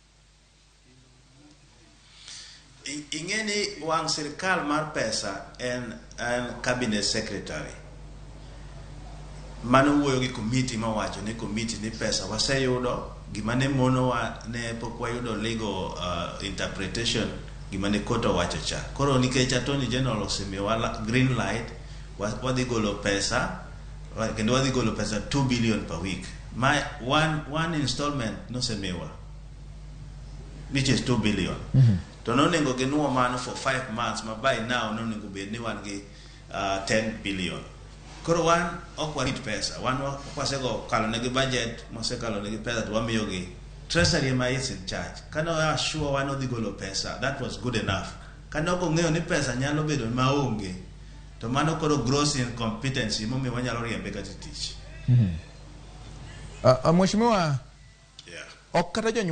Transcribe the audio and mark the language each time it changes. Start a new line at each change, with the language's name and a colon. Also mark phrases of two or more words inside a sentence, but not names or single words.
Luo (Kenya and Tanzania): Ing'eni wang' sirkal mar pesa en
English: cabinet secretary
Luo (Kenya and Tanzania): mano wuoyo gi committee mawacho ni committee ni pesa waseyudo, gima ne monowa ne pok wayudo
English: legal interpretation
Luo (Kenya and Tanzania): gima ne court owacho cha. Koro nikech Attorney General osemiyowa
English: green light,
Luo (Kenya and Tanzania): wadhi golo pesa kendo wadhi golo pesa
English: 2 billion per week. My one installment nosemiyowa, which is 2 billion.
Luo (Kenya and Tanzania): To nonengo ginuo mano
English: for 5 months,
Luo (Kenya and Tanzania): ma
English: by now
Luo (Kenya and Tanzania): nonengo bed ni wan gi 10 billion. Koro wan ok warit pesa, wan wasego kalo negi budget, wasekalo negi pesa to wamiyo gi treasury ma
English: is in charge.
Luo (Kenya and Tanzania): Kano assure wan odhi golo pesa,
English: that was good enough.
Luo (Kenya and Tanzania): Kano ok ong'eyo ni pesa nyalo bedo maonge, to mano koro
English: gross incompetency
Luo (Kenya and Tanzania): momiyo wanyalo riembe kata tich. Mheshimiwa, ok kata